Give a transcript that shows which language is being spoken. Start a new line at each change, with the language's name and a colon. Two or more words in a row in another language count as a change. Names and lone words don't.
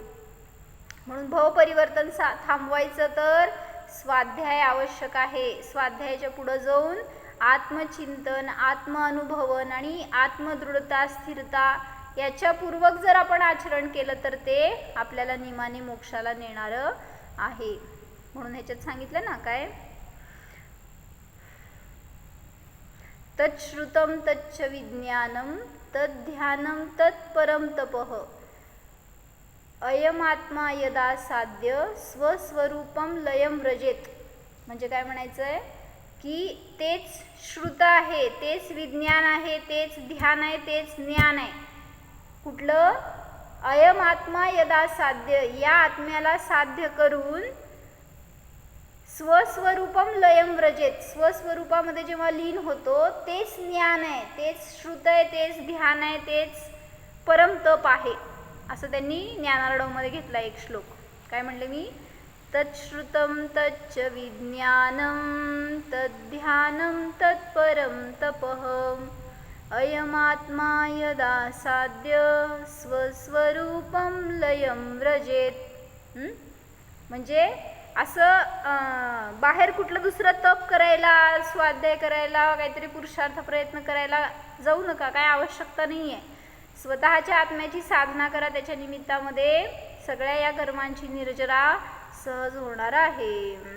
Marathi: म्हणून भव परिवर्तन थांबवायचं तर स्वाध्याय आवश्यक आहे. स्वाध्यायाच्या पुढं जाऊन आत्मचिंतन, आत्मअनुभवन आणि आत्मदृढता, स्थिरता याच्यापूर्वक जर आपण आचरण केलं तर ते आपल्याला निमाने मोक्षाला नेणारं आहे. म्हणून ह्याच्यात सांगितलं ना काय,
Sanskrit: तच्छ्रुतं तच्च विज्ञानं तद्ध्यानं तत्परं तपः अयमात्मा यदा साध्य स्वस्वरूपम लयम व्रजेत.
Marathi: म्हणजे काय म्हणायचं आहे की तेच श्रुत आहे, तेच विज्ञान आहे, तेच ध्यान आहे, तेच ज्ञान आहे. कुठलं?
Sanskrit: अयम आत्मा यदा साध्य,
Marathi: या आत्म्याला साध्य करून
Sanskrit: स्वस्वरूपम लयम व्रजेत,
Marathi: स्वस्वरूपामध्ये जेव्हा लीन होतो तेच ज्ञान आहे, तेच श्रुत आहे, तेच ध्यान आहे, तेच परम तप आहे, असं त्यांनी ज्ञानार्णवमध्ये घेतला एक श्लोक. काय म्हणले मी?
Sanskrit: तच्छ्रुतं तच्च विज्ञानं तद्ध्यानं तत्परं तपः अयमात्मा यदा साध्य स्वस्वरूपं लयं व्रजेत.
Marathi: म्हणजे असं बाहेर कुठलं दुसरं तप करायला, स्वाध्याय करायला, काहीतरी पुरुषार्थ प्रयत्न करायला जाऊ नका, काय आवश्यकता नाही आहे. स्वतःच्या आत्म्याची साधना करा, त्याच्या निमित्तामध्ये सगळ्या या कर्मांची निर्जरा सहज होणार आहे.